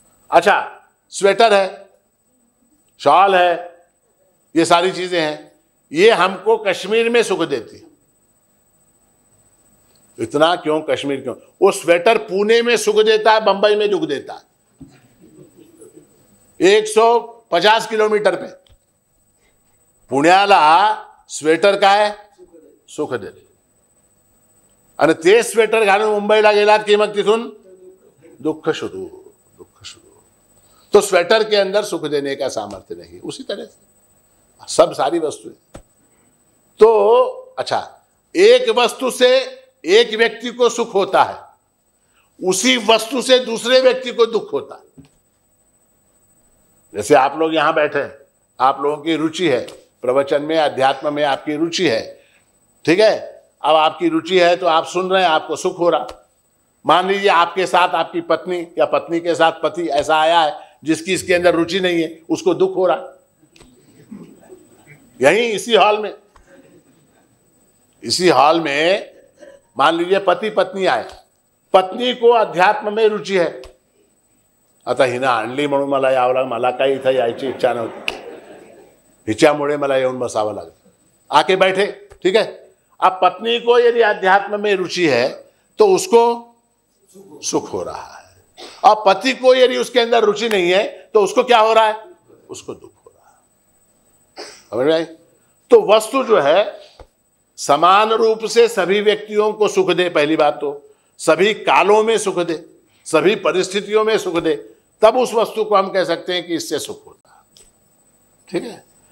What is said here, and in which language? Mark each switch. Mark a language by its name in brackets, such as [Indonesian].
[Hindi] अच्छा, स्वेटर है, शॉल है, ये सारी चीजें हैं, ये हमको कश्मीर में सुख देती है। इतना क्यों? कश्मीर क्यों? वो स्वेटर पुणे में सुख देता है, बंबई में दुख देता है। [Marathi] 150 किलोमीटर पे पुण्याला स्वेटर काय सुख देते, आणि ते स्वेटर घालून मुंबईला गेलात की मग तिथून [Hindi] दुःख शुरू, दुःख शुरू। तो स्वेटर के अंदर सुख देने का सामर्थ्य नहीं। उसी तरह से सब सारी वस्तुएं। तो अच्छा, एक वस्तु से एक व्यक्ति को सुख होता है, उसी वस्तु से दूसरे व्यक्ति को दुख होता है। जैसे आप लोग यहां बैठे हैं, आप लोगों की रुचि है प्रवचन में, अध्यात्म में आपकी रुचि है। ठीक है। अब आपकी रुचि है तो आप सुन रहे हैं, आपको सुख हो रहा। मान लीजिए आपके साथ आपकी पत्नी या पत्नी के साथ पति ऐसा आया है जिसकी इसके अंदर रुचि नहीं है, उसको दुख हो रहा। यहीं इसी हॉल में मान लीजिए पति पत्नी आए, पत्नी को अध्यात्म में रुचि है, [Marathi] आता हिनं आणली म्हणून मला यावं लागलं, मला काही इथं यायची इच्छा नव्हती, हिच्यामुळे मला येऊन बसावं लागलं, [Hindi] आके बैठे। ठीक है। अब पत्नी को यदि अध्यात्म में रुचि है तो उसको सुख हो रहा है, और पति को यदि उसके अंदर रुचि नहीं है तो उसको क्या हो रहा है? उसको दुख हो रहा है। समझ में आई? तो वस्तु जो है समान रूप से सभी व्यक्तियों को सुख दे, पहली बात तो सभी कालों में सुख दे, सभी परिस्थितियों में सुख दे, तब उस वस्तु को हम कह सकते हैं कि इससे सुख होता है। ठीक है।